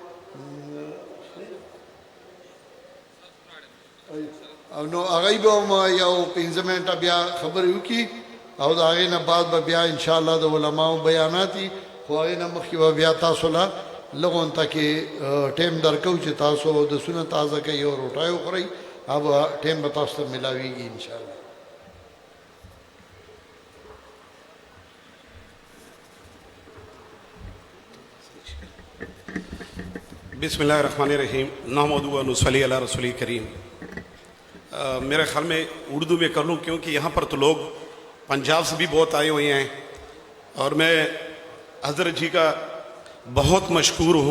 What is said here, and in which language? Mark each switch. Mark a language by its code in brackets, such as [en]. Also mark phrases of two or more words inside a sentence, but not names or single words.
[ps] او نو هغه به هم یو 15 منټه بیا خبرې وکړي او د هغې نه بعد به بیا انشاءالله د علماو بیانات وي، خو هغې نه مخکې به بیا تاسو له لږ غونته کې ټیم درکوو چې تاسو دسونه تازه کوئ او روټۍ وخورئ، هغه به ټیم به تاسو ته میلاویږي انشاءالله۔ [ar] بسم اللہ الرحمن الرحیم، نحمدہ و نصلی علی رسول کریم۔ [ur] میرے خیال میں اردو میں کر لوں کیونکہ یہاں پر تو لوگ پنجاب سے بھی بہت آئے ہوئے ہیں اور میں حضرت جی کا بہت مشکور ہوں۔